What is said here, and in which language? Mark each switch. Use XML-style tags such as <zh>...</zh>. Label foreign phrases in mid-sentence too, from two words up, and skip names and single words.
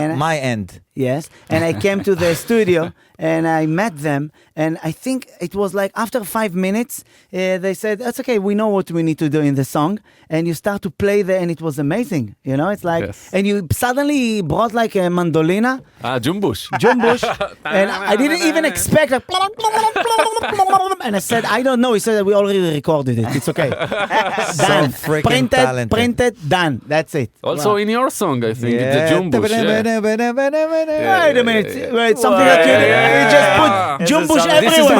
<en>My end. yes, and I came to the studio and I met them, and I think it was like after 5 minutes, they said, "That's okay. We know what we need to do in the song," and you start to play there, and it was amazing. It's like, Yes. and you suddenly brought like a mandolina, Jumbush. Jumbush, and I didn't even expect like, and I said, I don't know. He said that we already recorded it. It's okay. Done. freaking talented. Printed, done. That's it. Also in your song, I think, it's a Jumbush. Wait a minute. Wait, something that you just put Jumbush everywhere.</en>